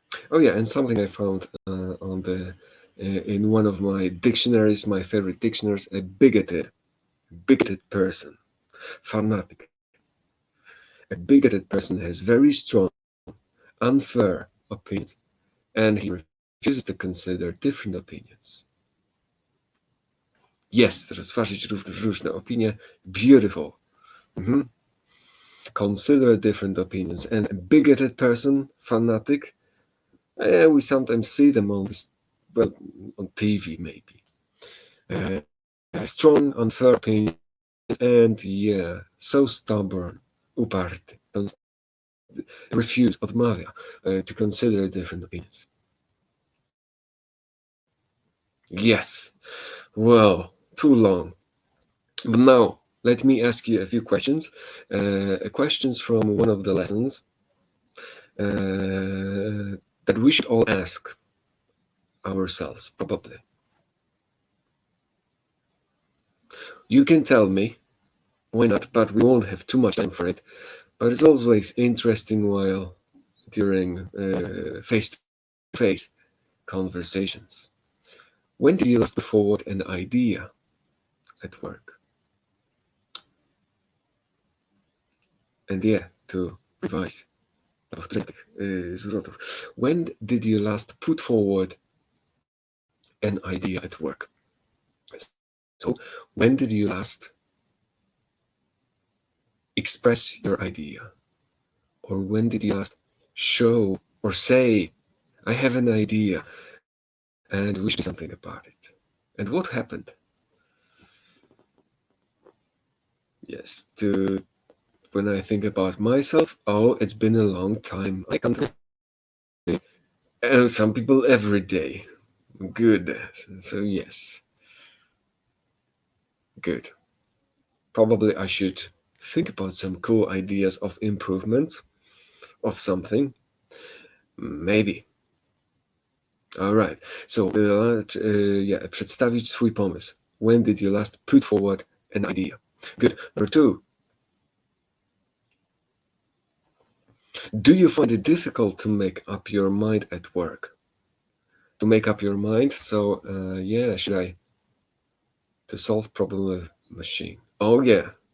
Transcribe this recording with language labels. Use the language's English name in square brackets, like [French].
[English] Oh yeah, and something I found on the in one of my dictionaries, my favorite dictionaries, a bigoted person, fanatic. A bigoted person has very strong, unfair opinions, and he refuses to consider different opinions. [Polish] Yes, rozważyć różne opinie. [English] Beautiful. Consider different opinions. And a bigoted person, fanatic, we sometimes see them on TV maybe. Strong, unfair opinions, and yeah, so stubborn, uparty, refuse, odmawia, to consider different opinions. Yes, well, too long. But now, let me ask you a few questions. Questions from one of the lessons that we should all ask ourselves, probably. You can tell me, why not, but we won't have too much time for it. But it's always interesting while during face-to-face conversations. When did you last put forward an idea at work. And yeah, to revise [Polish] powtórnych zwrotów. [English] When did you last put forward an idea at work? So, when did you last express your idea? Or when did you last show or say, I have an idea and we should do something about it? And what happened? Yes, when I think about myself, oh, it's been a long time. I can't some people every day. Good. So yes. Good. Probably I should think about some cool ideas of improvement of something. Maybe. Alright. [Polish] So, yeah, przedstawić swój pomysł. [English] When did you last put forward an idea? Good. Number 2. Do you find it difficult to make up your mind at work? To make up your mind? So, yeah, to solve problem with machine. Oh, yeah.